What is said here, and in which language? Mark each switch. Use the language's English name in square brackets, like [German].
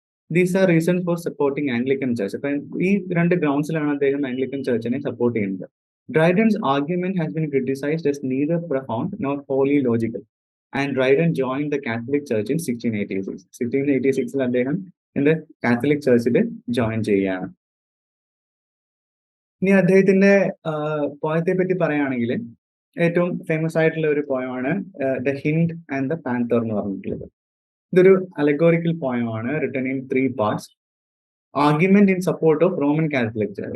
[English] These are reasons for supporting Anglican Church. [Malayalam] അപ്പൊ ഈ രണ്ട് ഗ്രൗണ്ട്സിലാണ് അദ്ദേഹം ആംഗ്ലിക്കൻ ചർച്ചിനെ സപ്പോർട്ട് ചെയ്യുന്നത്. [English] Dryden's argument has been criticized as neither profound nor wholly logical. And Dryden joined the Catholic Church in 1686. [Malayalam] 1686 അദ്ദേഹം Catholic ചർച്ചിൽ join ചെയ്യുകയാണ്. ഇനി അദ്ദേഹത്തിന്റെ പോയത്തെ പറ്റി പറയുകയാണെങ്കിൽ ഏറ്റവും ഫേമസ് ആയിട്ടുള്ള ഒരു പോയമാണ് ദ ഹിൻഡ് ആൻഡ് ദ പാന്തർ എന്ന് പറഞ്ഞിട്ടുള്ളത്. ഇതൊരു അലഗോറിക്കൽ പോയമാണ്, [English] Written in 3 parts. Argument in support of Roman Catholic church.